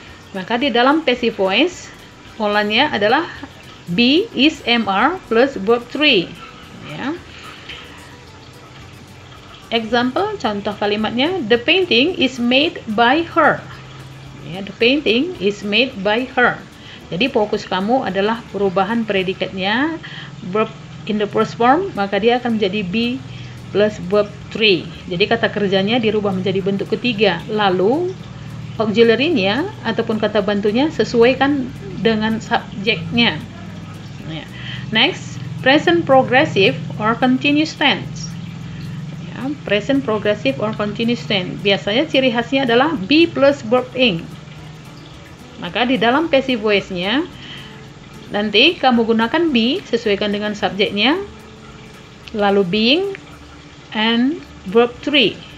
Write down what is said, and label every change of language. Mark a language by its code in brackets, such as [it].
[id] Maka di dalam passive voice polanya adalah be is mr plus verb 3, ya. [en] Example, [id] contoh kalimatnya, [en] the painting is made by her. Ya, the painting is made by her. [id] Jadi fokus kamu adalah perubahan predikatnya [en] verb in the first form, [id] maka dia akan menjadi be plus verb 3. Jadi kata kerjanya dirubah menjadi bentuk ketiga. Lalu auxiliary-nya ataupun kata bantunya sesuaikan dengan subjeknya. [en] Next, present progressive or continuous tense. Present progressive or continuous tense. [id] Biasanya ciri khasnya adalah be plus verb ing. Maka di dalam passive voice-nya nanti kamu gunakan be, sesuaikan dengan subjeknya, lalu being and verb 3.